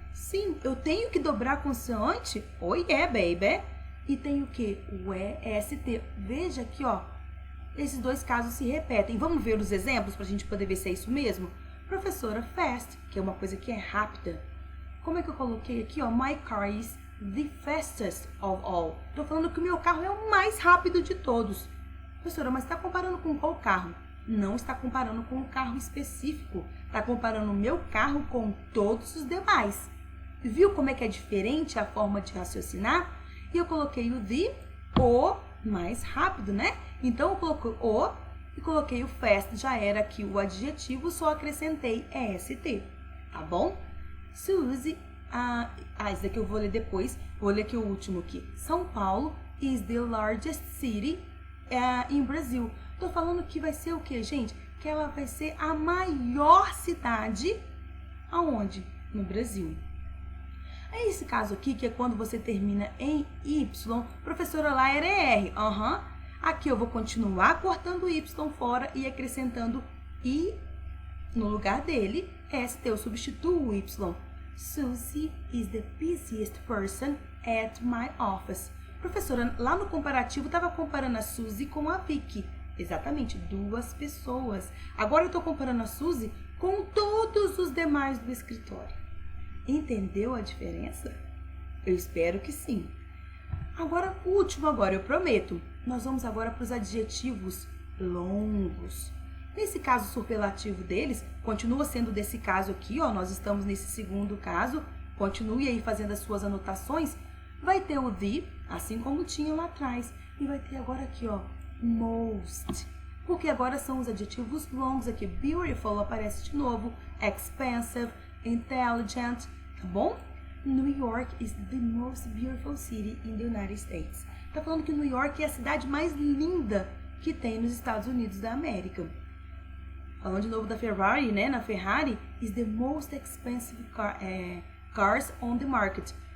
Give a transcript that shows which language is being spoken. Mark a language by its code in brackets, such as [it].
[pt] Sim, eu tenho que dobrar a consoante? [en] Oh yeah, baby! [pt] E tem o que? O EST. Veja aqui, ó. Esses dois casos se repetem. Vamos ver os exemplos para a gente poder ver se é isso mesmo? Professora, fast, que é uma coisa que é rápida. Como é que eu coloquei aqui, ó? [en] My car is the fastest of all. [pt] Tô falando que o meu carro é o mais rápido de todos. Professora, mas está comparando com qual carro? Não está comparando com um carro específico. Está comparando o meu carro com todos os demais. Viu como é que é diferente a forma de raciocinar? E eu coloquei o the, o mais rápido, né? Então eu coloquei o e coloquei o fast, já era aqui o adjetivo, só acrescentei est, tá bom? Suzy, esse daqui eu vou ler depois, vou ler aqui o último aqui. [en] São Paulo is the largest city in Brazil. [pt] Tô falando que vai ser o que, gente? Que ela vai ser a maior cidade aonde? No Brasil. É esse caso aqui, que é quando você termina em Y, professora, lá era R. Aqui eu vou continuar cortando o Y fora e acrescentando I no lugar dele. ST, eu substituo o Y. [en] Suzy is the busiest person at my office. [pt] Professora, lá no comparativo estava comparando a Suzy com a Vicky. Exatamente, 2 pessoas. Agora eu estou comparando a Suzy com todos os demais do escritório. Entendeu a diferença? Eu espero que sim. Agora, o último agora, eu prometo. Nós vamos agora para os adjetivos longos. Nesse caso superlativo deles, continua sendo desse caso aqui, ó. Nós estamos nesse segundo caso. Continue aí fazendo as suas anotações. Vai ter o the, assim como tinha lá atrás. E vai ter agora aqui, ó, most. Porque agora são os adjetivos longos aqui. Beautiful aparece de novo. Expensive, intelligent, tá bom? [en] New York is the most beautiful city in the United States. [pt] Tá falando que New York é a cidade mais linda que tem nos Estados Unidos da América. Falando de novo da Ferrari, né? [en] Na Ferrari, is the most expensive cars on the market.